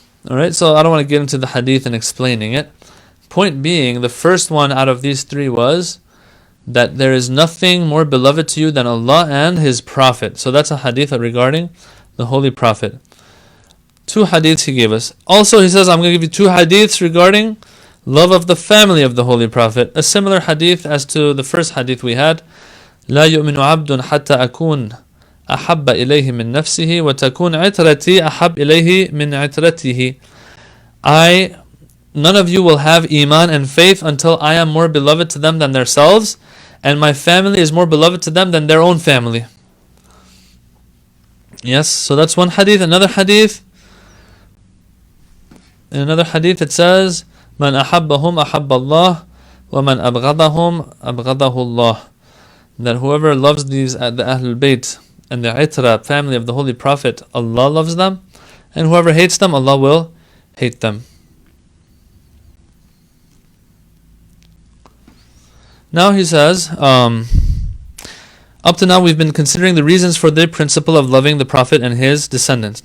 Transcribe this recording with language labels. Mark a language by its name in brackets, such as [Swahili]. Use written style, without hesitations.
[English] Alright, so I don't want to get into the hadith and explaining it. Point being, the first one out of these three was that there is nothing more beloved to you than Allah and His Prophet. So that's a hadith regarding the Holy Prophet. Two hadiths he gave us. Also he says, I'm going to give you two hadiths regarding love of the family of the Holy Prophet. A similar hadith as to the first hadith we had. [Arabic] لا يؤمن عبد حتى أكون أحب إليه من نفسه وتكون عترتي أحب إليه من عترته. [English] None of you will have iman and faith until I am more beloved to them than themselves, and my family is more beloved to them than their own family. Yes, so that's one hadith. Another hadith, in another hadith it says, [Arabic] من أحبهم أحب الله ومن أبغضهم أبغضه الله. [English] That whoever loves the Ahlul-Bayt and the Itra family of the Holy Prophet, Allah loves them, and whoever hates them, Allah will hate them. Now he says, up to now we've been considering the reasons for the principle of loving the Prophet and his descendants.